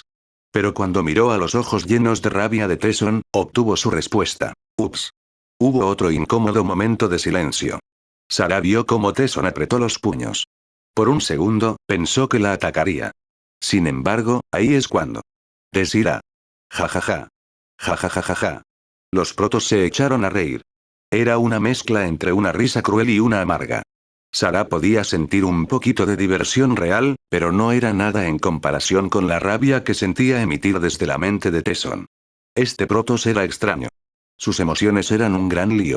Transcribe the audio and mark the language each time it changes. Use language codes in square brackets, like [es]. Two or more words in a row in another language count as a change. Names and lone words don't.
[es] Pero cuando miró a los ojos llenos de rabia de Tesson, obtuvo su respuesta. Ups. Hubo otro incómodo momento de silencio. Sarah vio cómo Tesson apretó los puños. Por un segundo, pensó que la atacaría. Sin embargo, ahí es cuando. Desira. Ja ja ja. Ja ja ja ja ja. Los protos se echaron a reír. Era una mezcla entre una risa cruel y una amarga. Sarah podía sentir un poquito de diversión real, pero no era nada en comparación con la rabia que sentía emitir desde la mente de Tesson. Este Protoss era extraño. Sus emociones eran un gran lío.